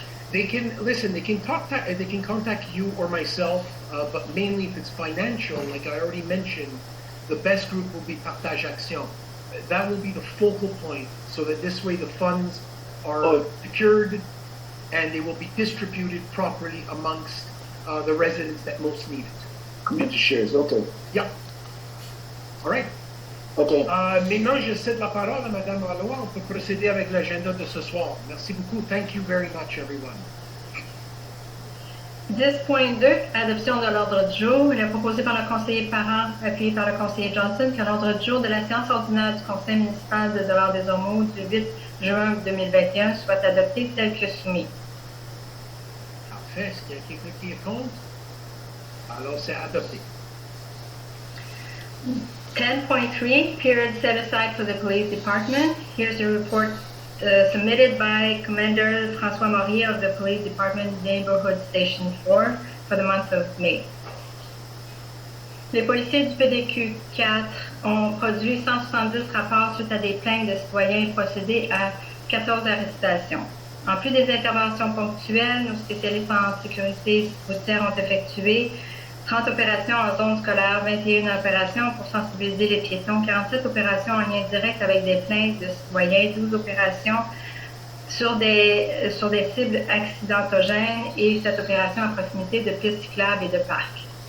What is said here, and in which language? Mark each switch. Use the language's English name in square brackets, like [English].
[English] They can contact you or myself, but mainly if it's financial, like I already mentioned, the best group will be Partage Action. That will be the focal point, so that this way the funds are secured and they will be distributed properly amongst the residents that most need it. Community shares, okay. Yeah. All right. Okay. [French] Maintenant, je cède la parole à Madame Ralois. On peut procéder avec l'agenda de ce soir. Merci beaucoup. [English] Thank you very much, everyone. [French] 10.2, adoption de l'ordre du jour. Il est proposé par le conseiller parent, appuyé par le conseiller Johnson, que l'ordre du jour de la séance ordinaire du Conseil municipal de Dollard-des-Ormeaux du 8 juin 2021 soit adopté tel que soumis. Parfait. Est-ce qu'il y a quelqu'un qui est contre? Alors, c'est adopté. [English] 10.3, period set aside for the police department. Here's a report submitted by Commander François Maurier of the Police Department Neighborhood Station 4 for the month of May. [French] Les policiers du PDQ 4 ont produit 170 rapports suite à des plaintes de citoyens et procédé à 14 arrestations. En plus des interventions ponctuelles, nos spécialistes en sécurité routière ont effectué 30 opérations en zone scolaire, 21 opérations pour sensibiliser les piétons, 47 opérations en lien direct avec des plaintes de citoyens, 12 opérations sur des cibles accidentogènes et 7 opérations à proximité de pistes cyclables et de parcs.